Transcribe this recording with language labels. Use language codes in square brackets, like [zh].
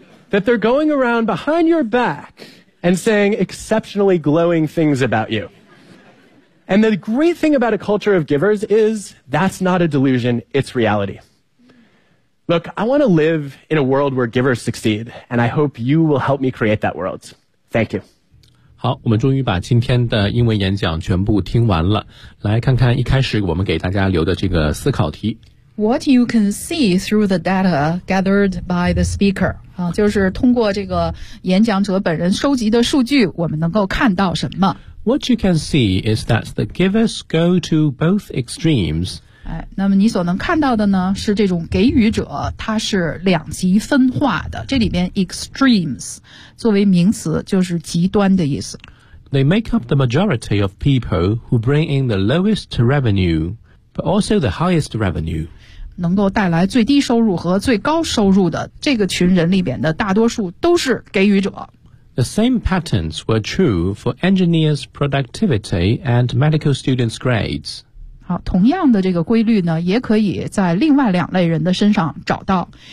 [en] That they're going around behind your back and saying exceptionally glowing things about you. And the great thing about a culture of givers is that's not a delusion, it's reality. Look, I want to live in a world where givers succeed, and I hope you will help me create that world. Thank you. [zh] 好，我们终于把今天的英文演讲全部听完了。来看看一开始我们给大家留的这个思考题。 [en] What you can see through the data gathered by the speaker. [zh] 就是通过这个演讲者本人收集的数据，我们能够看到什么。 [en] What you can see is that the givers go to both extremes. [zh] 哎，那么你所能看到的呢，是这种给予者，它是两极分化的。这里边 extremes 作为名词，就是极端的意思。 [en] They make up the majority of people who bring in the lowest revenue, but also the highest revenue. [zh] 能够带来最低收入和最高收入的这个群人里边的大多数都是给予者。 [en] The same patterns were true for engineers' productivity and medical students' grades. [zh] 好，同样的这个规律呢，也可以在另外两类人的身上找到。